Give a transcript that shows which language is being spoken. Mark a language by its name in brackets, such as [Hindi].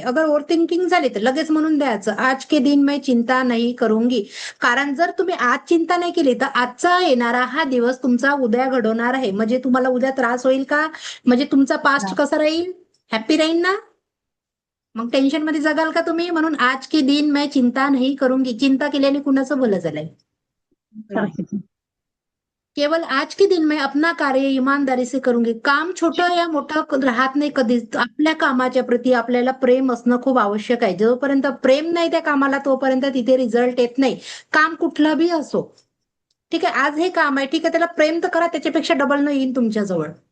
[Marathi] अगर over thinking झाली तर लगेच म्हणून द्यायचं, [Hindi] आज के दिन मैं चिंता नहीं करूंगी. [Marathi] कारण जर तुम्ही आज चिंता नाही केली तर आजचा येणारा हा दिवस तुमचा उद्या घडवणार आहे. म्हणजे तुम्हाला उद्या त्रास होईल का? म्हणजे तुमचा पास्ट हा. कसा राहील? हॅप्पी राहील ना? मग टेन्शन मध्ये जगाल का तुम्ही? म्हणून [Hindi] आज के दिन मैं चिंता नहीं करूंगी. [Marathi] चिंता केल्याने कुणाचं भलं झालंय? नाही. खरंच. [Hindi] केवळ आज के दिन मैं अपना कार्य ईमानदारी से करूंगी. [Marathi] काम छोटं या मोठं राहत नाही कधीच. आपल्या कामाच्या प्रती आपल्याला प्रेम असणं खूप आवश्यक आहे. जोपर्यंत प्रेम नाही त्या कामाला तोपर्यंत तिथे रिझल्ट येत नाही. काम कुठलं बी असो. ठीक आहे, आज हे काम आहे, ठीक आहे, त्याला प्रेम तर करा, त्याच्यापेक्षा डबल न येईल तुमच्याजवळ.